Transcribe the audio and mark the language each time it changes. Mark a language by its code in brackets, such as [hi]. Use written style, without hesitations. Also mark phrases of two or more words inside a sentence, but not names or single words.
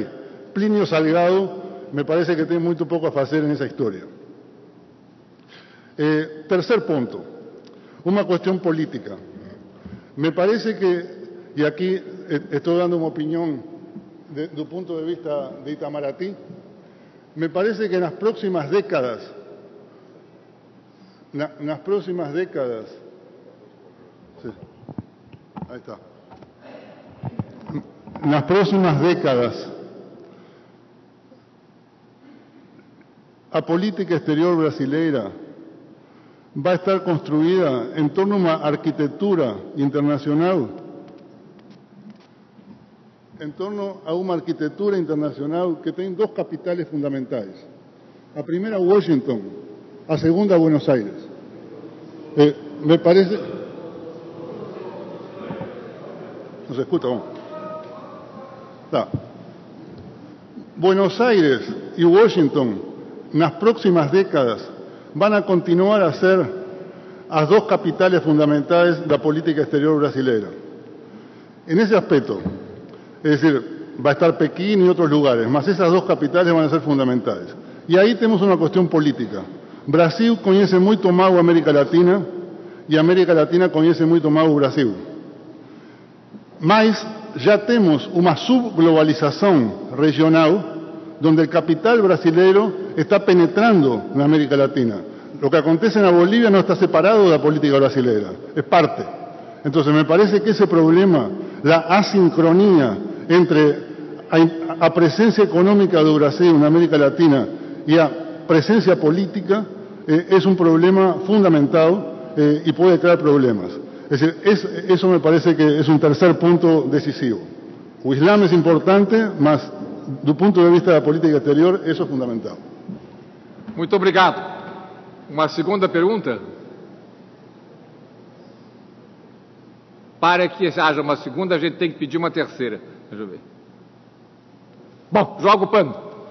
[pt] Plínio Salgado me parece que tem muito pouco a fazer nessa história. Tercer ponto, uma questão política. Me parece que, e aqui estou dando uma opinião do ponto de vista de Itamaraty, me parece que nas próximas décadas, [es] sí, ahí está. [pt] Nas próximas décadas, a política exterior brasileira vai estar construída em torno a uma arquitetura internacional, que tem duas capitais fundamentais. A primeira, Washington, a segunda, Buenos Aires. [es] Me parece... ¿No se escucha? [pt] Bom. Tá. Buenos Aires e Washington, nas próximas décadas, [es] van a [pt] continuar a ser as duas capitais fundamentais da política exterior brasileira. [es] En ese aspecto, es decir, va a estar Pekín y otros lugares, mas esas dos capitales van a ser fundamentales. Y ahí tenemos una cuestión política. [pt] Brasil conhece muito mal a América Latina e a América Latina conhece muito mal o Brasil. Mas já temos uma subglobalização regional [es] donde el [pt] capital brasileiro está penetrando na América Latina. [es] Lo que [pt] acontece na Bolívia não está separado da política brasileira, [es] es parte. Entonces me parece que ese problema, la asincronía entre [pt] a presencia económica do Brasil na América Latina e a presencia política [es] es un problema fundamental y puede crear problemas. Es decir, eso me parece que es un tercer punto decisivo. [pt] O Islam [es] es importante, [pt] mas do ponto de vista da política exterior, isso é fundamental. Muito obrigado. Uma segunda pergunta? Para que haja uma segunda, a gente tem que pedir uma terceira. Deixa eu ver. Bom, joga o pano.